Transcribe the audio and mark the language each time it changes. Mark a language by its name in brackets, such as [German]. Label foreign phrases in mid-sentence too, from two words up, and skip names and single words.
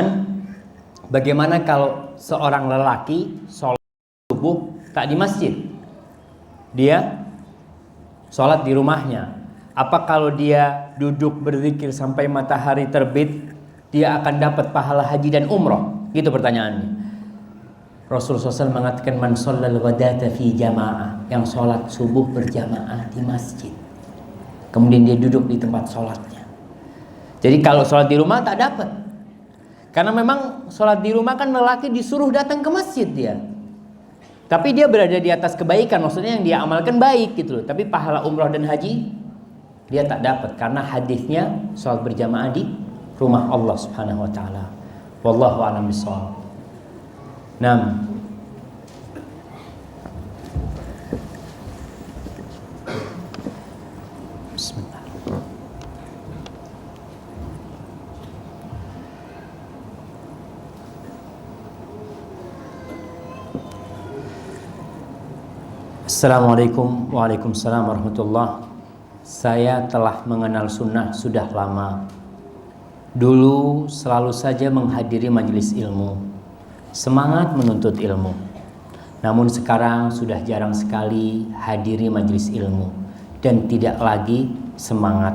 [Indonesian] Bagaimana kalau seorang lelaki sholat subuh tak di masjid? Dia sholat di rumahnya. Apa kalau dia duduk berzikir sampai matahari terbit, dia akan dapat pahala haji dan umroh? Gitu pertanyaannya. Rasulullah SAW mengatakan, [Arabic] من صلى الغداة في جماعة, [Indonesian] yang sholat subuh berjamaah di masjid. Kemudian dia duduk di tempat sholatnya. Jadi kalau sholat di rumah tak dapat. Karena memang sholat di rumah kan lelaki disuruh datang ke masjid dia. Tapi dia berada di atas kebaikan, maksudnya yang dia amalkan baik gitu loh. Tapi pahala umroh dan haji dia tak dapat karena hadisnya sholat berjamaah di rumah Allah [Arabic] سبحانه وتعالى. والله أعلم بالصواب. نعم. Bismillah. Assalamualaikum. وعليكم السلام ورحمة الله. [Indonesian] Saya telah mengenal sunnah sudah lama. Dulu selalu saja menghadiri majelis ilmu, semangat menuntut ilmu. Namun sekarang sudah jarang sekali hadiri majelis ilmu dan tidak lagi semangat.